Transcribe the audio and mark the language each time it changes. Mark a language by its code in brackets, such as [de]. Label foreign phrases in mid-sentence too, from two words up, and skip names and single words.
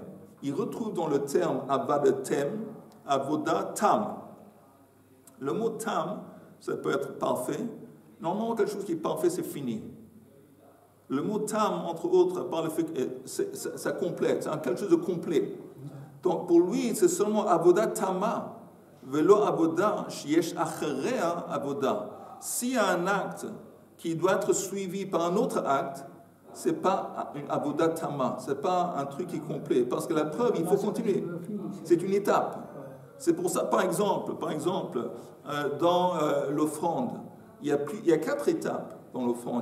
[fr] Il retrouve dans le terme Avadatem, [he] עבודה תם. [fr] Le mot Tam, ça peut être parfait. Normalement, quelque chose qui est parfait, c'est fini. Le mot Tam, entre autres, par le fait que ça complète, c'est quelque chose de complet. Donc pour lui, c'est seulement [he] עבודה תמה. ולא עבודה שיש אחריה עבודה. [fr] S'il y a un acte qui doit être suivi par un autre acte, c'est pas une [he] עבודה תמה, [fr] c'est pas un truc qui est complet, parce que la preuve, il faut continuer. C'est une étape. C'est pour ça, par exemple, dans l'offrande, il y a 4 étapes dans l'offrande.